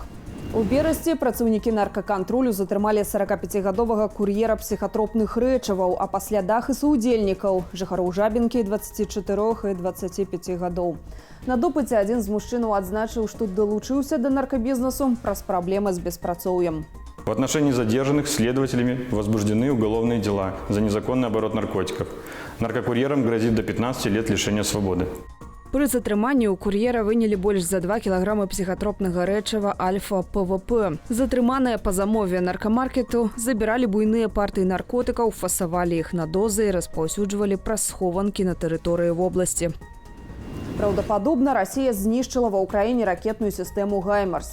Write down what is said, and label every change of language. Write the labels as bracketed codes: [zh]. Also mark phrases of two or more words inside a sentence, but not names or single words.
[be] У берасці працаўнікі наркакантролю затрымалі 45гадовага кур'ера псіхатропных рэчываў, а па слядах і суудзельнікаў жыхароў Жабінкі 24 і 25 гадоў. На допыце адзін з мужчынаў адзначыў, што далучыўся да наркабізнесу праз праблемы з беспрацоўем. [ru] В отношении задержанных следователями возбуждены уголовные дела за незаконный оборот наркотиков. Наркокурьерам грозит до 15 лет лишения свободы. [be] Пры затрыманні ў кур'ера вынялі больш за 2 кілаграмы псіхатропнага рэчыва альфа-ПВП. Затрыманыя па замове наркамаркету забіралі буйныя партыі наркотыкаў, фасавалі іх на дозы і распаўсюджвалі праз схованкі на тэрыторыі вобласці. Праўдападобна, Расія знішчыла ва ўкраіне ракетную сістэму «Гаймарс».